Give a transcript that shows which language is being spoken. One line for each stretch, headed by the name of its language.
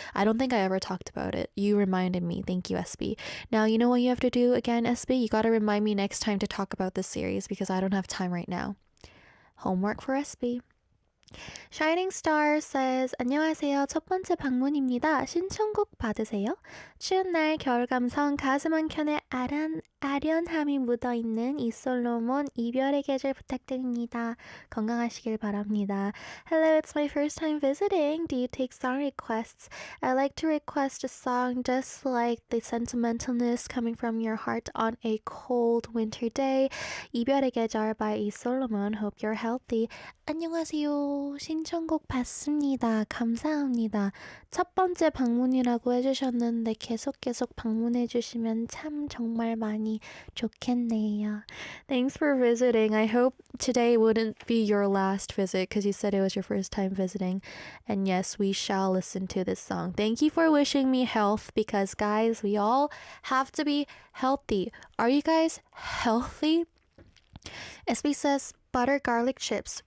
English: I don't think I ever talked about it. You reminded me. Thank you, SB. Now, you know what you have to do again, SB? You got to remind me next time to talk about this series because I don't have time right now. Homework for SB. Shining Star says,
Korean: 안녕하세요. 첫 번째 방문입니다. 신청곡 받으세요. 추운 날 겨울 감성 가슴 한켠에 아련함이 묻어있는 이솔로몬 이별의 계절 부탁드립니다. 건강하시길 바랍니다.
English: Hello, it's my first time visiting. Do you take song requests? I like to request a song just like the sentimentalness coming from your heart on a cold winter day.
Korean: 이별의 계절
English: by
Korean: 이솔로몬.
English: Hope you're healthy.
Korean: 안녕하세요. 신청곡 받습니다. 감사합니다. 첫 번째 방문이라고 해주셨는데 계속 방문해주시면 참 정말 많이 좋겠네요.
English: Thanks for visiting. I hope today wouldn't be your last visit because you said it was your first time visiting. And yes, we shall listen to this song. Thank you for wishing me health because guys, we all have to be healthy. Are you guys healthy? SB says butter garlic chips.